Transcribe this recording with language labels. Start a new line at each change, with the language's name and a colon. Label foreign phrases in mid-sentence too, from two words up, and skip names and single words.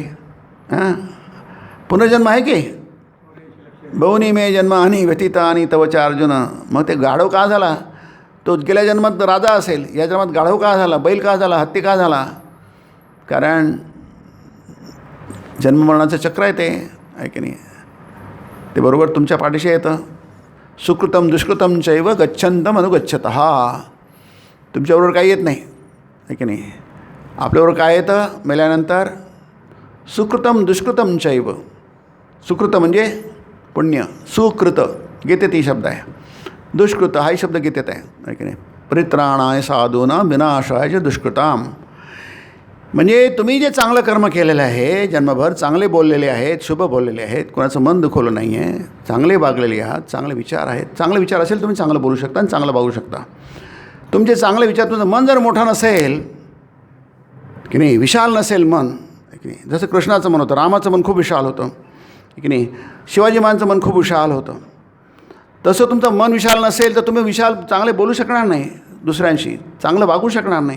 Marathi: हां, पुनर्जन्म आहे की
Sanskrit: बहुनी मे जन्म आणि व्यतीता आणि तवचा अर्जुन.
Marathi: मग ते गाढव का झाला? तो गेल्या जन्मात राजा असेल, या जन्मात गाढव का झाला, बैल का झाला, हत्ती का झाला? कारण जन्ममरणाचं चक्र आहे ते आहे की नाही. ते बरोबर तुमच्या पाठीशी येतं.
Sanskrit: सुकृतम दुष्कृतम चैव गच्छन्तम अनुगच्छतः.
Marathi: तुमच्याबरोबर काही येत नाही आहे की नाही. आपल्याबरोबर काय येतं मेल्यानंतर?
Sanskrit: सुकृतम दुष्कृतम चैव.
Marathi: सुकृत म्हणजे पुण्य, सुकृत गीतेत ही शब्द आहे. दुष्कृत हाही शब्द गीतेत आहे की नाही.
Sanskrit: परित्राणाय साधूनां विनाशाय दुष्कृताम.
Marathi: म्हणजे तुम्ही जे चांगलं कर्म केलेलं आहे, जन्मभर चांगले बोललेले आहेत, शुभ बोललेले आहेत, कोणाचं मन दुखवलं नाही आहे, चांगले वागलेले आहात, चांगले विचार आहेत. चांगले विचार असेल तुम्ही चांगलं बोलू शकता आणि चांगलं वागू शकता. तुमचे चांगले विचार, तुमचं मन जर मोठं नसेल की नाही, विशाल नसेल मन की नाही, जसं कृष्णाचं मन होतं, रामाचं मन खूप विशाल होतं की नाही, शिवाजी महाराजांचं मन खूप विशाल होतं, तसं तुमचं मन विशाल नसेल तर तुम्ही चांगले बोलू शकणार नाही, दुसऱ्यांशी चांगलं वागू शकणार नाही.